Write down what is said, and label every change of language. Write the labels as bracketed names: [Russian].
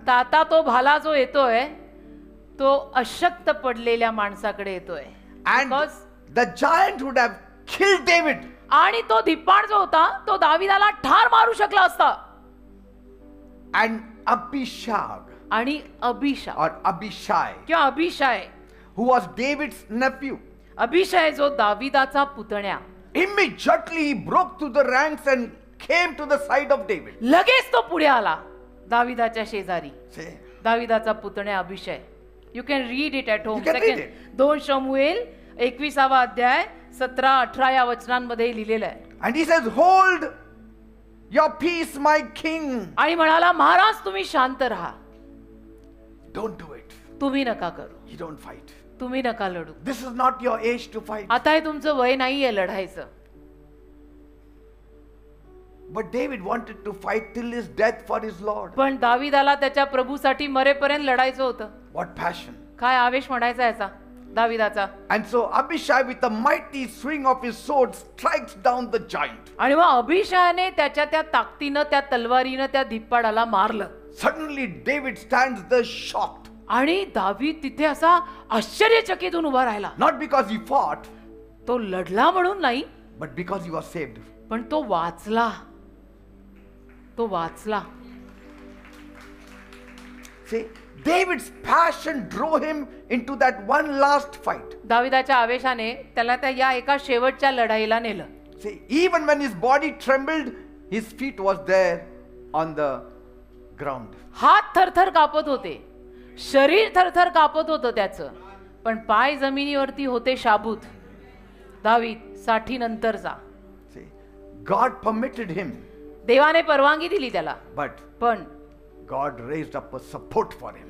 [Marathi] तर आता तो भाला जो येतोय तो अशक्त पडलेल्या माणसाकडे येतोय. [English] And Because- the giant would have killed David. [Marathi] आणि तो धिप्पाड जो होता तो दाविदाला ठार मारू शकला असता. [English] And Abishag [Marathi] आणि अभिषा [English] or Abishai, [Marathi] किंवा अभिषाय, [English] who was David's nephew, [Marathi] अभिषाय जो दाविदाचा पुतण्या, [English] immediately he broke through the ranks and came to the side of David. [Marathi] लगेच तो पुढे आला दाविदाच्या शेजारी. [English] Say, [Marathi] दाविदाचा पुतण्या अभिषय. [English] You can read it at home. You can read it. [Marathi] 2 शमूएल 21 अध्याय 17-18 या वचनांमध्ये लिहिलेलं आहे. [English] and he says, hold your peace, my king. [Marathi] आणि म्हणाला, महाराज तुम्ही शांत राहा, [English] Don't do it. [Marathi] तुम्ही नका करू, [English] You don't fight. [Marathi] तुम्ही नका लढू. [English] This is not your age to fight. [Marathi] आता हे तुमचं वय नाहीये लढायचं. [English] But David wanted to fight till his death for his Lord. [Marathi] पण दाविदाला त्याच्या प्रभूसाठी मरेपर्यंत लढायचं होतं. [English] What passion. [Marathi] काय आवेश म्हणायचा याचा दाविदाचा. [English] And so Abishai with a mighty swing of his sword strikes down the giant. [Marathi] आणि मग अभिषयाने त्याच्या त्या ताकदीनं त्या तलवारीनं त्या धिप्पाडाला मारलं. [English] Suddenly David stands there shocked. [Marathi] आणि दावीद तिथे असा आश्चर्यचकित होऊन उभा राहिला. [English] Not because he fought, [Marathi] तो लढला म्हणून नाही, [English] but because he was saved. [Marathi] पण तो वाचला. तो वाचला. [English] See, David's passion drove him into that one last fight. [Marathi] दाविदाच्या आवेशाने त्याला त्या या एका शेवटच्या लढाईला नेलं. [English] See, even when his body trembled, his feet was there on the ground. [Marathi] हात थरथर कापत होते, शरीर थरथर कापत होतं त्याचं, पण पाय जमिनीवरती होते शाबूत. दावीद 60 नंतरचा. [English] See, God permitted him, [Marathi] देवाने परवानगी दिली त्याला, [English] but [Marathi] पण [English] God raised up a support for him.